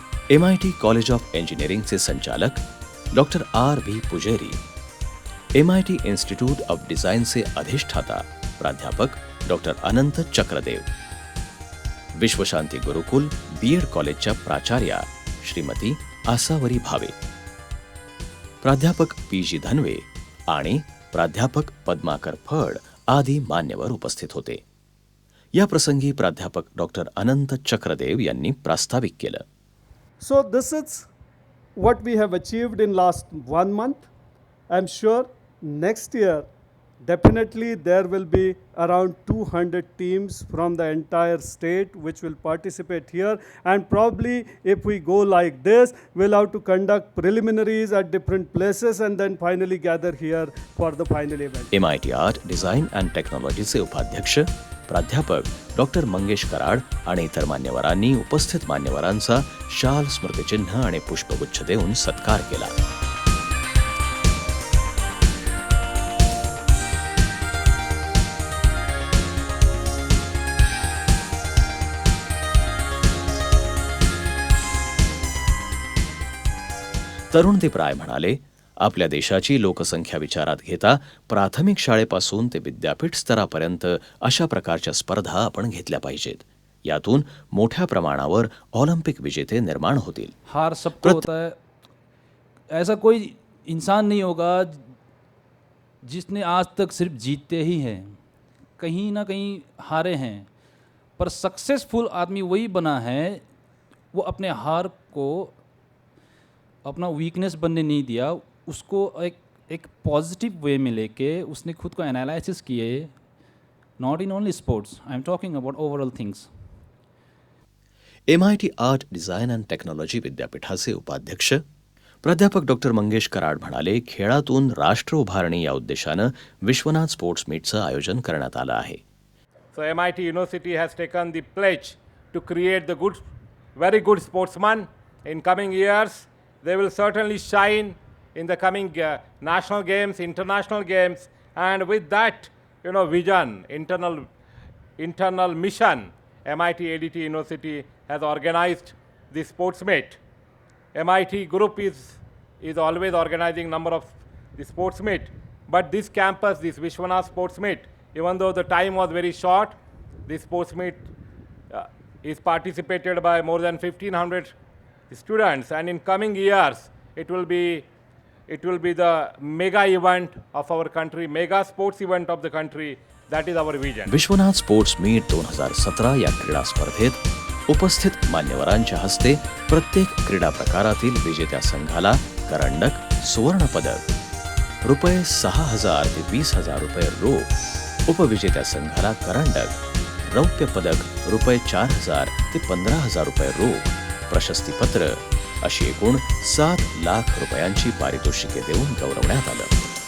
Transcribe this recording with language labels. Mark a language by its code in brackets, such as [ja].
[mr] MIT college of इंजिनिअरिंगचे संचालक doctor RV Pujeri, MIT institute of डिझाईनचे अधिष्ठाता प्राध्यापक डॉक्टर अनंत चक्रदेव, विश्वशांती गुरुकुल BEd कॉलेजच्या प्राचार्या श्रीमती आसावरी भावे, प्राध्यापक PG धनवे आणि प्राध्यापक पद्माकर फड आदी मान्यवर उपस्थित होते. या प्रसंगी प्राध्यापक डॉक्टर अनंत चक्रदेव यांनी प्रास्ताविक केलं. [en] So this is what we have achieved in last 1 month. I'm sure next year definitely there will be around 200 teams from the entire state which will participate here, and probably if we go like this we'll have to conduct preliminaries at different places and then finally gather here for the final event. [mr] MIT art design and टेक्नॉलॉजीचे उपाध्यक्ष प्राध्यापक doctor Mangesh Karad आणि इतर मान्यवरांनी उपस्थित मान्यवरांचा शाल, स्मृतिचिन्ह आणि पुष्पगुच्छ देऊन सत्कार केला. तरुणदीप राय म्हणाले, आपल्या देशाची लोकसंख्या विचारात घेता प्राथमिक शाळेपासून ते विद्यापीठ स्तरापर्यंत अशा प्रकारच्या स्पर्धा आपण घेतल्या पाहिजेत. यातून मोठ्या प्रमाणावर ऑलिम्पिक विजेते निर्माण होतील. [hi] हार सबको होता है. ऐसा कोई इंसान नहीं होगा जिसने आज तक सिर्फ जीतते ही हैं, कहीं ना कहीं हारे हैं. पर सक्सेसफुल आदमी वही बना है वो अपने हार को अपना वीकनेस बनने नहीं दिया, उसको एक पॉजिटिव वे में लेके उसने खुद को एनालिसिस किए. [en] Not in only sports, I am talking about overall things. [mr] MIT art design and technology विद्यापीठाचे उपाध्यक्ष प्राध्यापक डॉक्टर मंगेश कराड म्हणाले, खेळातून राष्ट्र उभारणी या उद्देशानं विश्वनाथ स्पोर्ट्स मीटचं आयोजन करण्यात आलं आहे. [en] So MIT University has taken the pledge to create the good, very good sportsmen. In coming years, they will certainly shine in the coming national games, international games, and with that, vision, internal mission, MIT ADT University has organized the Sportsmate. MIT group is always organizing number of the Sportsmate, but this campus, this Vishwanath Sportsmate, even though the time was very short, this Sportsmate is participated by more than 1,500 students, and in coming years, it will be the mega event of our country, mega sports event of the country. That is our vision. [mr] Vishwanath sports meet 2017 या क्रीडा स्पर्धेत उपस्थित मान्यवरांच्या हस्ते प्रत्येक क्रीडा प्रकारातील विजेत्या संघाला करंडक, सुवर्ण पदक, रुपये 6,000 ते 20,000 रुपये रोख, उपविजेत्या संघाला करंडक, रौप्य पदक रुपये 4,000 ते 15,000 रुपये रोख, प्रशस्तीपत्र अशी एकूण 7 लाख रुपयांची पारितोषिके देऊन गौरवण्यात आलं.